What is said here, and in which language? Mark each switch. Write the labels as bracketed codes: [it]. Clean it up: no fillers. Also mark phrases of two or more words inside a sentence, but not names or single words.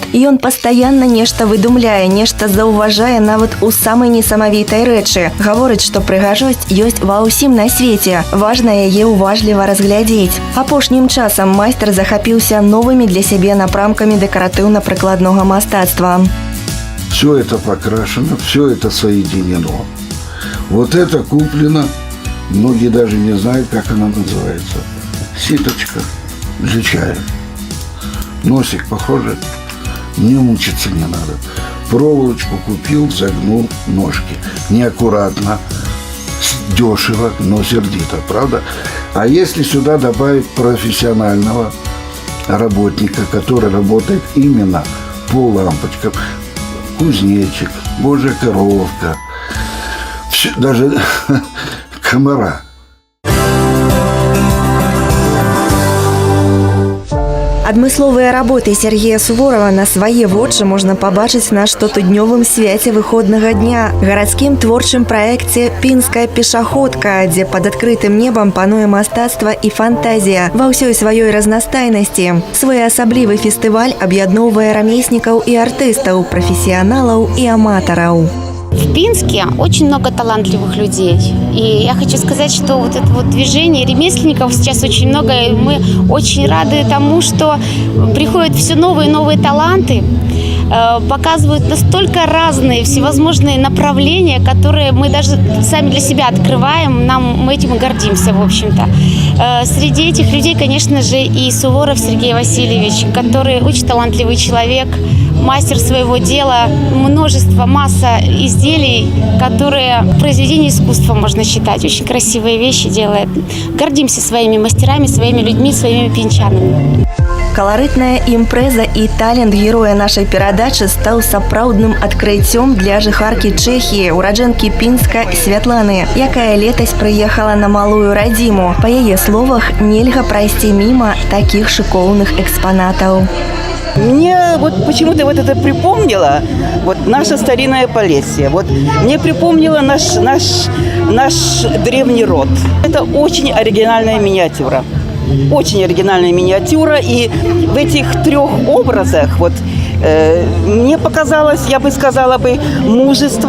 [be] І ён пастаянна нешта выдумляе, нешта заўважае нават у самай несамавітай рэчы. Гаворыць, што прыгажосць ёсць ва ўсім на свеце. Важна яе ўважліва разглядзець. Апошнім часам майстар захапіўся новымі для сябе напрамкамі дэкаратыўна-прыкладнога мастацтва. [ru] Все это покрашено, все это соединено. Вот это куплено. Многие даже не знают, как она называется. Ситочка для чая. Носик похожий. Не мучиться не надо. Проволочку купил, загнул ножки. Неаккуратно, дешево, но сердито, правда? А если сюда добавить профессионального работника, который работает именно по лампочкам, кузнечик, божья коровка, все, даже комара. [be] Адмысловыя работы Сергея Суворова на свае вочы можна пабачыць на штотыднёвым свяце выходнага дня, гарадскім творчым праекце «Пінская пешаходка», дзе пад адкрытым небам пануе мастацтва і фантазія ва ўсёй сваёй разнастайнасці. Своеасаблівы фестываль аб'ядноўвае рамеснікаў і артыстаў, прафесіяналаў і аматараў. [ru] В Пинске очень много талантливых людей. И я хочу сказать, что вот это вот движение ремесленников сейчас очень много. И мы очень рады тому, что приходят все новые и новые таланты, показывают настолько разные всевозможные направления, которые мы даже сами для себя открываем. Мы этим и гордимся, в общем-то. Среди этих людей, конечно же, и Суворов Сергей Васильевич, который очень талантливый человек, мастер своего дела, множество, масса изделий, которые произведения искусства можно считать. Очень красивые вещи делает. Гордимся своими мастерами, своими людьми, своими пінчанамі. [be] Каларытная імпрэза і талент героя нашай перадачы стаў сапраўдным адкрыццём для жыхаркі Чэхіі, ураджэнкі Пінска Святланы, якая летась прыехала на малую радзіму. Па яе словах, нельга прайсці міма такіх шыкоўных экспанатаў. [ru] Мне вот почему-то вот это припомнило вот наше старинное Полесье. Вот мне припомнило наш древний род. Это очень оригинальная миниатюра. Очень оригинальная миниатюра. И в этих трех образах вот мне показалось, я бы сказала бы, мужество.